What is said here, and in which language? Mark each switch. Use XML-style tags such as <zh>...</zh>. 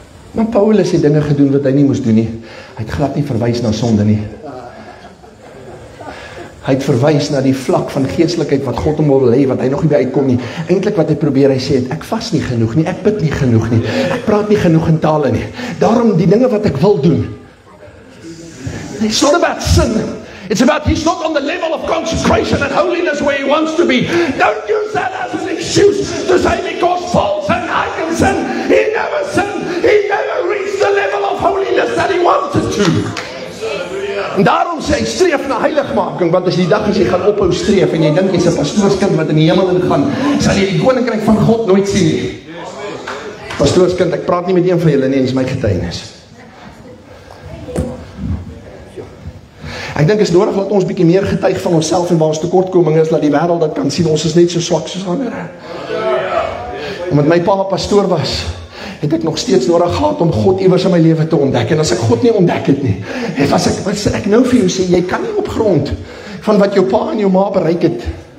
<af>Maar Paulus het dinge gedoen wat hy nie moes doen nie. Hy het glad nie verwys na sonde nie. Hy het verwys na die vlak van geestelikheid wat God hom wil hê, wat hy nog nie by uitkom nie. Eintlik wat hy probeer, hy sê, ek vas nie genoeg nie, ek bid nie genoeg nie, ek praat nie genoeg in tale nie. Daarom die dinge wat ek wil doen.</af> <en>It's not about sin. It's about he's not on the level of consecration and holiness where he wants to be. Don't use that as an excuse to say because Paul sinned, I can sin. He never sinned. He never reached the level of holiness that he wanted to.</en> <af>En daarom sê hy, streef na heiligmaking, want as die dag as jy gaan ophou streef, en jy dink jy's 'n pastoorskind wat in die hemel ingaan, sal jy die koninkryk van God nooit sien nie. Pastoorskind, ek praat nie met een van julle nie, dis my getuienis. Ek dink is nodig dat ons bietjie meer getuig van onsself en waar ons tekortkominge is, dat die wêreld dat kan sien, ons is net so swak soos ander. Omdat my pa pastoor was, het ek nog steeds nodig gehad om God iewers in my lewe te ontdek. En as ek God nie ontdek het nie, was ek nou vir jou sê, jy kan nie op grond van wat jou pa en jou ma bereik het.</af>